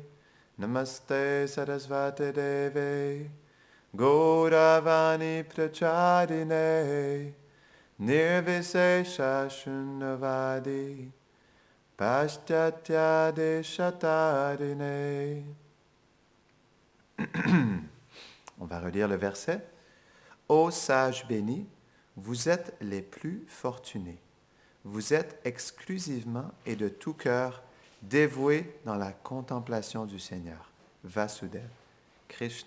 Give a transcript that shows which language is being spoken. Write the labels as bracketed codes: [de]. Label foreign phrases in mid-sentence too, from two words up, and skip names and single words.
[sa] नमस्ते सरस्वति देवे गौरवाणी प्रचारिणे निर्विशेष शून्यवादि पाश्चात्य देशतारिणे. [fr] On va relire le verset. Ô sages bénis, vous êtes les plus fortunés. Vous êtes exclusivement et de tout cœur dévoué dans la contemplation du Seigneur, Vasudeva, Krishna.